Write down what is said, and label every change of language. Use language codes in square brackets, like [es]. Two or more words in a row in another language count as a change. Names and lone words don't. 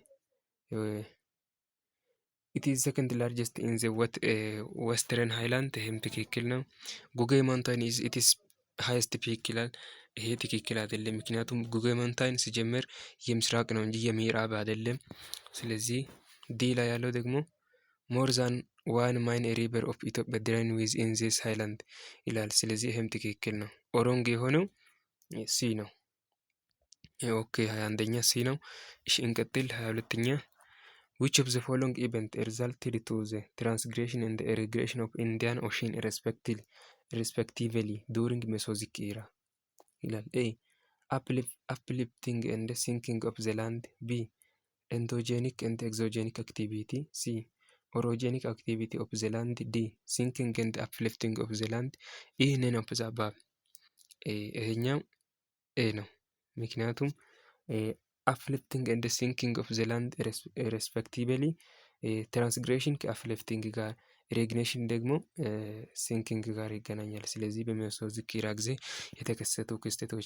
[en] The Western Highland። [am] ይህም ትክክል ነው። [en] Guge Mountain is its highest peak [am] ይላል። ይሄ ትክክል አይደለም። ምክንያቱም ጉጌ ማውንታይን ሲጀመር የምስራቅ ነው እንጂ የምዕራብ አይደለም። ስለዚህ ዲ ላይ ያለው ደግሞ [en] more than one main river of Ethiopia drain within this highland [am] ይላል። ስለዚህ ይህም ትክክል ነው። ኦሮንግ የሆነው ሲ ነው። ኦኬ 21ኛ ሲ ነው። እሺ እንቀጥል። 22ኛ [en] which of the following event resulted to the transgression and the irrigation of Indian Ocean respectively during Mesozoic era ይላል። ኤ uplifting and sinking of the land፣ ቢ endogenic and exogenic activity፣ ሲ orogenic activity of the land፣ ዲ sinking and uplifting of the land። ይህ none of the above። [am] ይሄኛው ኤ ነው። ምክንያቱም [en] uplifting and sinking of the land respectively። [am] ትራንስግሬሽን ከአፕሊፍቲንግ ጋር፣ ኢሪጌሽን ደግሞ ሲንኪንግ ጋር ይገናኛል። ስለዚህ በሚወስደው ዝኪራ ጊዜ የተከሰቱ ክስተቶች